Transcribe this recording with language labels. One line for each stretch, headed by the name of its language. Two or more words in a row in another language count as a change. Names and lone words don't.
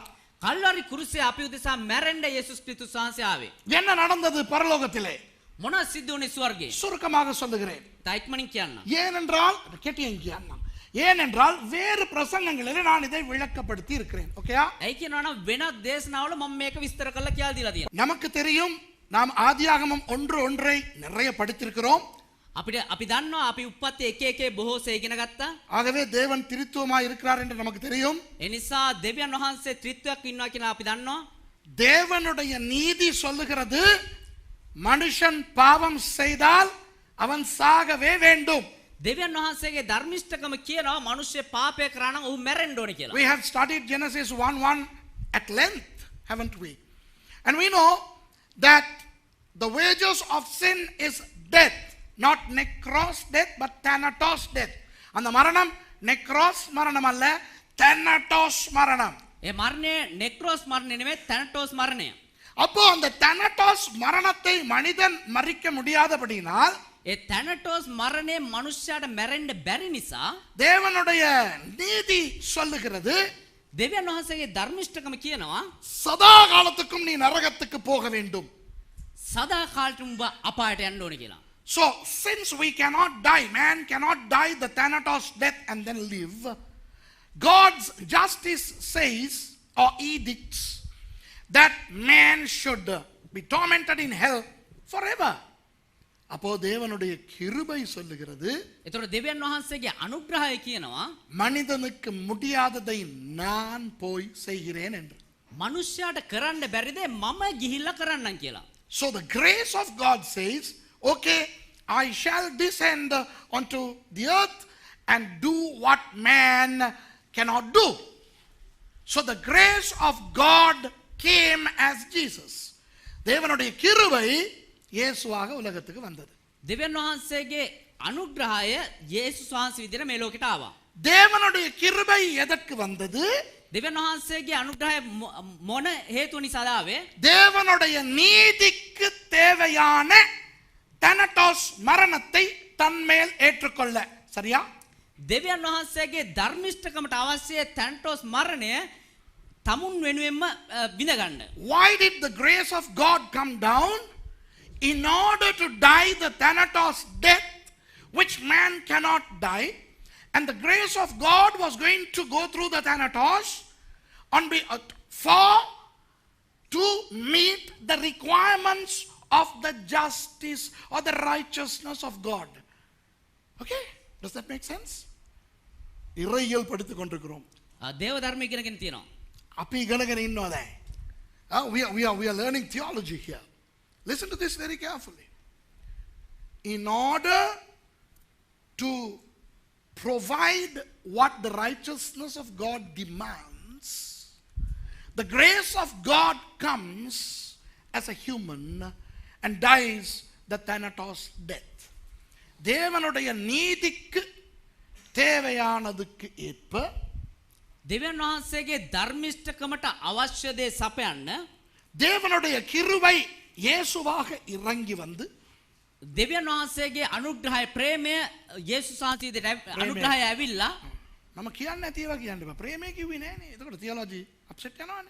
Sinhala: කල්වාරි කුරුසේ අපි උදෙසා මැරෙන්න යේසුස් ක්‍රිස්තුස් වහන්සේ ආවේ.
Tamil: என்ன நடந்தது பரலோகத்திலே?
Sinhala: මොනවද සිද්ධ වුනේ ස්වර්ගයේ?
Tamil: சுருக்கமாக சொல்லுகிறேன்.
Sinhala: තායික්මනින් කියන්න.
Tamil: ஏனென்றால் கேட்டியங்க ஏனென்றால் வேறு பிரசங்கங்களிலே நான் இதை விளக்கப்படுத்தி இருக்கிறேன். ஓகேயா?
Sinhala: ඇයි කියනවනම් වෙනත් දේශනාවල මම මේක විස්තර කරලා කියලා දීලා තියෙනවා.
Tamil: நமக்கு தெரியும் நாம் ஆதியாகமம் 1:1 நிறைய படித்திருக்கிறோம்.
Sinhala: අපි දන්නවා අපි උප්පත්ති 1:1 බොහෝසේ ඉගෙන ගත්තා.
Tamil: ஆகவே தேவன் திரித்துவமாய் இருக்கிறார் என்று நமக்கு தெரியும்.
Sinhala: ඒ නිසා දෙවියන් වහන්සේ ත්‍රිත්වයක් ඉන්නවා කියලා අපි දන්නවා.
Tamil: தேவனுடைய நீதி சொல்லுகிறது மனுஷன் பாவம் செய்தால் அவன் சாகவே வேண்டும்.
Sinhala: දෙවියන් වහන්සේගේ ධර්මිෂ්ඨකම කියනවා මිනිස්සු පාපය කරා නම් ඔහු මැරෙන්න ඕනේ කියලා.
English: We have studied Genesis 1:1 at length, haven't we? And we know that the wages of sin is death, not necros death but thanatos death.
Tamil: அந்த மரணம் necros மரணம் அல்ல, thanatos மரணம்.
Sinhala: ඒ මරණය නෙක්‍රෝස් මරණය නෙමෙයි තැනටෝස් මරණය.
Tamil: அப்போ அந்த thanatos மரணத்தை மனிதன் மறிக்க முடியாதபடியினால்
Sinhala: ඒ තැනටෝස් මරණය මනුෂ්‍යයාට මැරෙන්න බැරි නිසා
Tamil: தேவனுடைய நீதி சொல்லுகிறது
Sinhala: දෙවියන් වහන්සේගේ ධර්මිෂ්ඨකම කියනවා
Tamil: சதா காலத்துக்கும் நீ நரகத்துக்கு போக வேண்டும்.
Sinhala: සදා කාලට උඹ අපායට යන්න ඕනේ කියලා.
English: So since we cannot die, man cannot die the thanatos death and then live, God's justice says or edicts that man should be tormented in hell forever.
Tamil: அப்போ தேவனுடைய கிருபை சொல்லுகிறது
Sinhala: ඒතකොට දෙවියන් වහන්සේගේ අනුග්‍රහය කියනවා
Tamil: மனிதனுக்கு முடியாததை நான் போய் செய்கிறேன் என்று.
Sinhala: මනුෂ්‍යයාට කරන්න බැරි දේ මම ගිහිල්ලා කරන්නම් කියලා.
English: So the grace of God says, okay, I shall descend onto the earth and do what man cannot do. So the grace of God came as Jesus.
Tamil: தேவனுடைய கிருபை இயேசுவாக உலகத்துக்கு வந்தது.
Sinhala: දෙවියන් වහන්සේගේ අනුග්‍රහය යේසුස් වහන්සේ විදිහට මේ ලෝකෙට ආවා.
Tamil: தேவனுடைய கிருபை எதற்கு வந்தது?
Sinhala: දෙවියන් වහන්සේගේ අනුග්‍රහය මොන හේතුව නිසාද ආවේ?
Tamil: தேவனுடைய நீதிக்கு தேவையான தனட்டோஸ் மரணத்தை தன்மேல் ஏற்றுக்கொள்ள. சரியா?
Sinhala: දෙවියන් වහන්සේගේ ධර්මිෂ්ඨකමට අවශ්‍ය තැන්ටෝස් මරණය තමුන් වෙනුවෙන්ම විඳගන්න.
English: Why did the grace of God come down? In order to die the thanatos death which man cannot die, and the grace of God was going to go through the thanatos to meet the requirements of the justice or the righteousness of God. Okay? Does that make sense?
Tamil: இறையியல் படித்துக் கொண்டிருக்கிறோம்.
Sinhala: දේව ධර්මය ඉගෙනගෙන තියෙනවා. අපි ඉගෙනගෙන ඉන්නවා දැන්.
English: We are learning theology here. Listen to this very carefully. In order to provide what the righteousness of God demands, the grace of God comes as a human and dies the Thanatos death.
Tamil: தேவனுடைய நீதிக்கு தேவையானதுக்கு ஏற்ப
Sinhala: දෙවියන් වහන්සේගේ ධර්මිෂ්ඨකමට අවශ්‍ය දේ සපයන්න
Tamil: தேவனுடைய கிருபை இயேசுவாக இறங்கி வந்து
Sinhala: දෙවියන් වහන්සේගේ අනුග්‍රහය ප්‍රේමය යේසුස් වහන්සේගේ අනුග්‍රහය ඇවිල්ලා நம்ம කියන්න නැති ඒවා කියන්න බෑ. ප්‍රේමය කිව්වේ නෑනේ. එතකොට
English: theology upset
Sinhala: යනවානේ.